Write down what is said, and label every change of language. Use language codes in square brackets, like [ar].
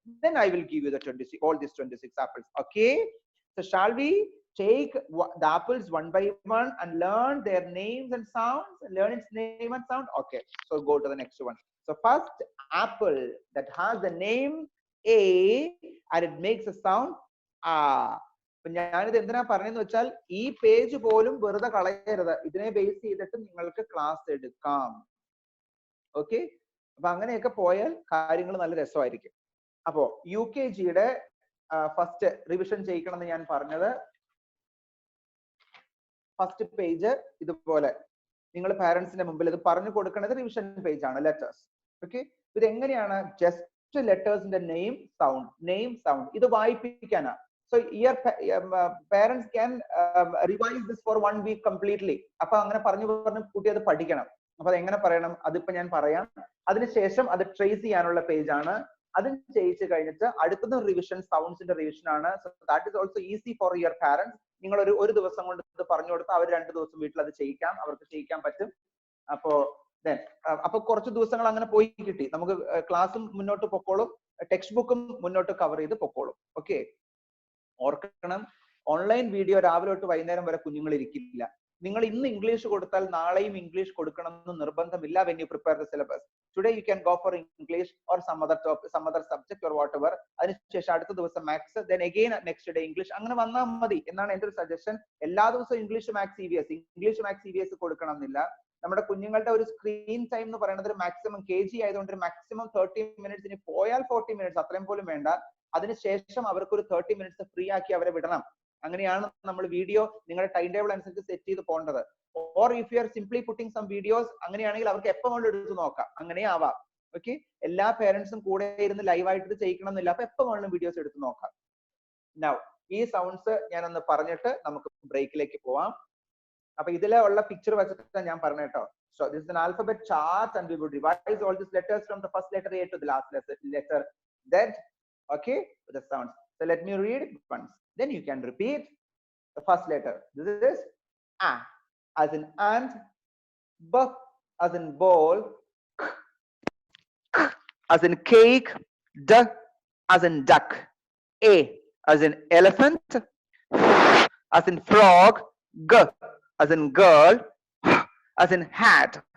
[en] Then I will give you the 26, all these 26 apples. Okay, so shall we take the apples one by one and learn their names and sounds, learn its name and sound? Okay, so go to the next one. So first apple that has the name A and it makes a sound ah. [ml] അപ്പൊ ഞാനിത് എന്തിനാ പറഞ്ഞെന്ന് വെച്ചാൽ ഈ page പോലും വെറുതെ കളയരുത്. ഇതിനെ ബേസ് ചെയ്തിട്ട് നിങ്ങൾക്ക് ക്ലാസ് എടുക്കാം. ഓക്കെ, അപ്പൊ അങ്ങനെയൊക്കെ പോയാൽ കാര്യങ്ങൾ നല്ല രസമായിരിക്കും. അപ്പോ UKGയുടെ ഫസ്റ്റ് റിവിഷൻ ചെയ്യിക്കണം എന്ന് ഞാൻ പറഞ്ഞത്, ഫസ്റ്റ് പേജ് ഇതുപോലെ നിങ്ങൾ പാരന്റ്സിന്റെ മുമ്പിൽ ഇത് പറഞ്ഞു കൊടുക്കുന്നത് റിവിഷൻ പേജ് ആണ്, ലെറ്റേഴ്സ്. ഓക്കെ, ഇത് എങ്ങനെയാണ്? ജസ്റ്റ് ലെറ്റേഴ്സിന്റെ നെയിം സൗണ്ട് ഇത് വായിപ്പിക്കാനാ. [en] So your parents can revise this for 1 week completely. [ml] അപ്പൊ അങ്ങനെ പറഞ്ഞു കുട്ടി അത് പഠിക്കണം. അപ്പൊ അത് എങ്ങനെ പറയണം അതിപ്പോ ഞാൻ പറയാം. അതിനുശേഷം അത് ട്രേസ് ചെയ്യാനുള്ള പേജ് ആണ്. അതും ചെയ്യിച്ചു കഴിഞ്ഞിട്ട് അടുത്തത് റിവിഷൻ, സൗണ്ട്സിന്റെ റിവിഷൻ ആണ്. [en] So that is also easy for your parents. [ml] നിങ്ങൾ ഒരു ദിവസം കൊണ്ട് ഇത് പറഞ്ഞു കൊടുത്താൽ അവർ 2 ദിവസം വീട്ടിൽ അത് ചെയ്യിക്കാം, അവർക്ക് ചെയ്യിക്കാൻ പറ്റും. അപ്പൊ കുറച്ച് ദിവസങ്ങൾ അങ്ങനെ പോയി കിട്ടി, നമുക്ക് ക്ലാസ്സും മുന്നോട്ട് പൊക്കോളും, ടെക്സ്റ്റ് ബുക്കും മുന്നോട്ട് കവർ ചെയ്ത് പൊക്കോളും. ഓക്കെ, ഓർക്കണം, ഓൺലൈൻ വീഡിയോ രാവിലെ തൊട്ട് വൈകുന്നേരം വരെ കുഞ്ഞുങ്ങൾ ഇരിക്കില്ല. നിങ്ങൾ ഇന്ന് ഇംഗ്ലീഷ് കൊടുത്താൽ നാളെയും ഇംഗ്ലീഷ് കൊടുക്കണം എന്ന് നിർബന്ധമില്ല. [en] when you prepare the syllabus today you can go for English or some other topic, some other subject or whatever. [ml] അതിനുശേഷം അടുത്ത ദിവസം maths, [en] then again next day English, [ml] അങ്ങനെ വന്നാൽ മതി എന്നാണ് എന്റെ ഒരു സജഷൻ. എല്ലാ ദിവസവും ഇംഗ്ലീഷ് മാത്സ് EVS കൊടുക്കണം എന്നില്ല. നമ്മുടെ കുഞ്ഞുങ്ങളുടെ ഒരു സ്ക്രീൻ ടൈം എന്ന് പറയുന്നത് മാക്സിമം KG ആയതുകൊണ്ട് മാക്സിമം 30 minutes, ഇനി പോയാൽ 40 minutes, അത്രയും പോലും വേണ്ട. അതിനുശേഷം അവർക്ക് ഒരു 30 minutes ഫ്രീ ആക്കി അവരെ വിടണം. അങ്ങനെയാണ് നമ്മൾ വീഡിയോ നിങ്ങളുടെ ടൈം ടേബിൾ അനുസരിച്ച് സെറ്റ് ചെയ്ത് പോകേണ്ടത്. [en] or if you are simply putting some videos, [ml] അങ്ങനെയാണെങ്കിൽ അവർക്ക് എപ്പോൾ വേണമെങ്കിലും എടുത്ത് നോക്കാം, അങ്ങനെ ആവാം. ഓക്കെ, എല്ലാ പേരൻസും കൂടെ ഇരുന്ന് ലൈവായിട്ട് ചെയ്യിക്കണം എന്നില്ല, അപ്പൊ എപ്പോൾ വേണമെങ്കിലും വീഡിയോസ് എടുത്ത് നോക്കാം. നൗ ഈ സൗണ്ട്സ് ഞാനൊന്ന് പറഞ്ഞിട്ട് നമുക്ക് ബ്രേക്കിലേക്ക് പോവാം. അപ്പൊ ഇതിലെ ഉള്ള പിക്ചർ വെച്ചിട്ട് ഞാൻ പറഞ്ഞു കേട്ടോ. [en] So this is an alphabet chart and we would revise all these letters from the first letter A to the last letter Z. Okay, with the sounds. So let me read it once, then you can repeat the first letter. This is A as in ant, B as in ball, K as in cake, D as in duck, A as in elephant, F as in frog, G as in girl, H as in hat,